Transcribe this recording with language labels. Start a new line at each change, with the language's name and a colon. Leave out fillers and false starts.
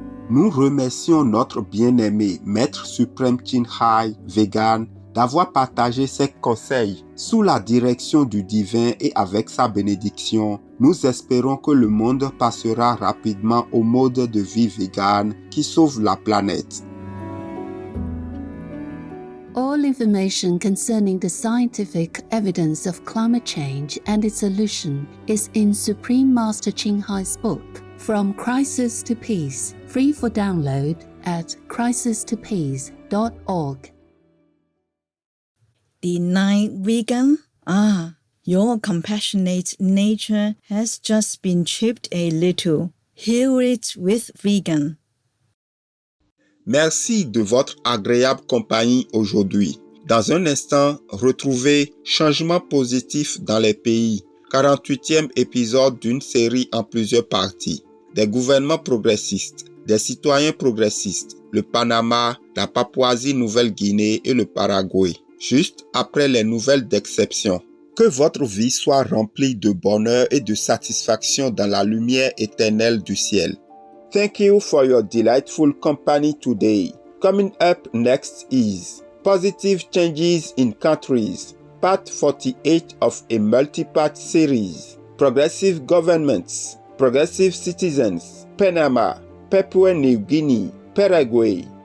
French: Nous remercions notre bien-aimé Maître suprême Chin Hai, vegan, d'avoir partagé ses conseils sous la direction du divin et avec sa bénédiction. Nous espérons que le monde passera rapidement au mode de vie vegan qui sauve la planète.
English: All information concerning the scientific evidence of climate change and its solution is in Supreme Master Chin Hai's book, From Crisis to Peace, free for download at crisistopeace.org. Deny vegan? Your compassionate nature has just been chipped a little. Heal it with vegan.
French: Merci de votre agréable compagnie aujourd'hui. Dans un instant, retrouvez Changement positif dans les pays, 48e épisode d'une série en plusieurs parties. Des gouvernements progressistes, des citoyens progressistes, le Panama, la Papouasie-Nouvelle-Guinée et le Paraguay. Juste après les nouvelles d'exception. Que votre vie soit remplie de bonheur et de satisfaction dans la lumière éternelle du ciel.
English: Thank you for your delightful company today. Coming up next is Positive Changes in Countries, Part 48 of a multi-part series. Progressive Governments, Progressive Citizens, Panama, Papua New Guinea, Paraguay.